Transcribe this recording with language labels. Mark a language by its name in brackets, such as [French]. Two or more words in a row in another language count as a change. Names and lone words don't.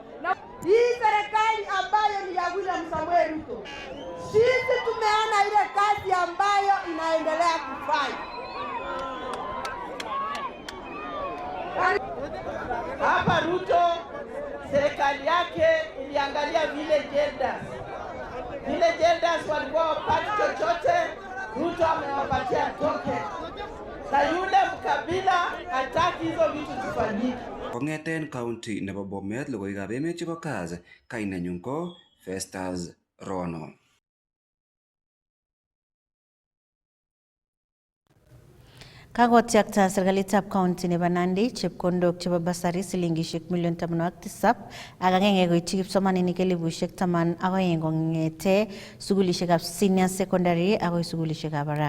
[Swahili] Na hii serikali ambayo ni ya William Samuel Ruto, sisi tumeona ile kazi ambayo inaendelea kufanya hapa. Ruto serikali yake iliangalia vile genders walikuwa wapati chochote, Ruto amewapatia token. Na yule mkabila hataki hizo vitu zifanyike. [Kalenjin] Kongeten county nebo Bomet logoiwekab emet chebo Kass, kainenyu ko Festus Rono. Kakotyakta serikalitab county nebo Nandi chepkondok chebo basari silingishek million 17 ak agenge koityi kipsomaninik 10,000 kong'ete sukulishekab [English] senior secondary [Kalenjin] akoi sukulishekab barak.